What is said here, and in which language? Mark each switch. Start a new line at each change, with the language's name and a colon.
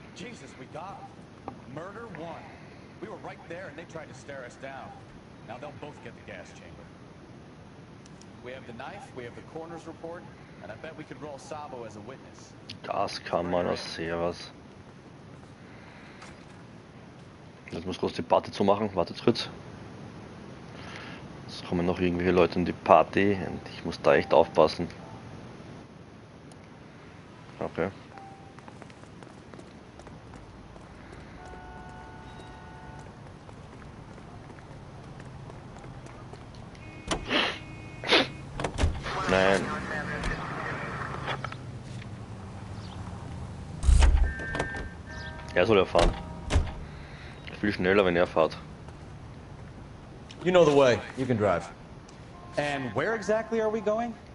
English: Jesus, we got him. Murder 1. We were right there and they tried to stare us down. Now they'll both get the gas chamber. We have the knife, we have the coroner's report, and I bet we could roll Sabo as a witness.
German: Gaskammer, na servus. Jetzt muss kurz die Party zumachen. Wartet kurz. Es kommen noch irgendwelche Leute in die Party und ich muss da echt aufpassen. Okay. Nein. Er soll ja fahren. Viel schneller, wenn er fährt.
English: You know the way. You can drive. And where exactly are we going?